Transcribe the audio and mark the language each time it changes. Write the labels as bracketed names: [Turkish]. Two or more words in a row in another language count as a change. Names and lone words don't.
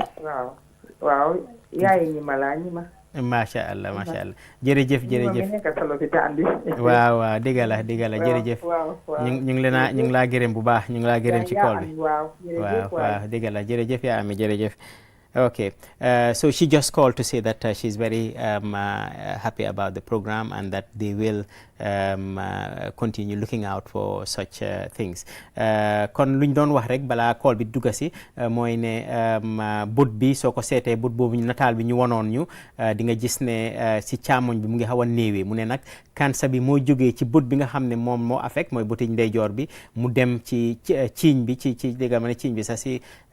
[Wolof] waaw yaayi ñi ma [Arabic] ما شاء الله [Wolof] jërëjëf waaw dëgg la jërëjëf ñu ngi laa gërëm bu baax ñu ngi laa gërëm ci kool bi waaw dëgg la jërëjëf yaa ami jërëjëf [English] Okay, so she just called to say that she's very happy about the program and that they will continue looking out for such things. [Wolof] Kon luñ doon wax rek bala call bi dugga si mooy ne but bi soo ko seetee but boobu nataal bi ñu wonoon ñu di nga gis ne si càmmoñ bi mu ngi xaw a néewee mu ne nag cancer bi moo jógee ci but bi nga xam ne moom moo affect mooy buti ndeyjoor bi mu dem ci ciiñ bi ci dégg ma ne ciiñ bi sax si